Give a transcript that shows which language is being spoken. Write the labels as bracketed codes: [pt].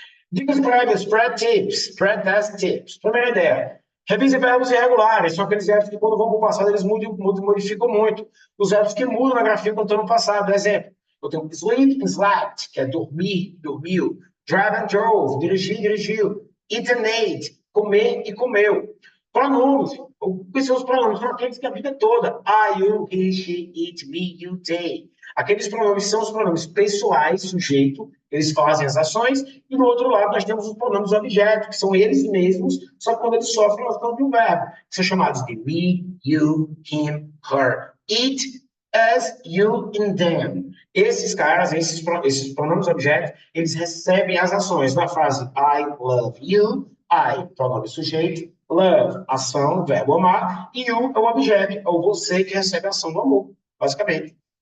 [pt] Dicas prévias, pré-tips, pré-test tips. Primeira ideia, revise verbos irregulares, são aqueles verbos que quando vão para o passado eles modificam muito. Os verbos que mudam na grafia quando estão no passado. Exemplo, eu tenho sleep and slept, que é dormir, dormiu. Drive and drove, dirigir, dirigiu. Eat and ate, comer e comeu. Pronomes, o que são os pronomes? São aqueles que a vida toda. [en] I, you, he, she, it, me, you, they. [pt] Aqueles pronomes são os pronomes pessoais, sujeito, eles fazem as ações, e do outro lado nós temos os pronomes objeto, que são eles mesmos, só que quando eles sofrem a ação de um verbo, que são chamados de [en] we, you, him, her. It, us, you and them. [pt] Esses caras, esses pronomes objetos, eles recebem as ações na frase [en] I love you, [pt] I, pronome sujeito, love, ação, verbo amar, e you é o objeto, é o você que recebe a ação do amor, basicamente.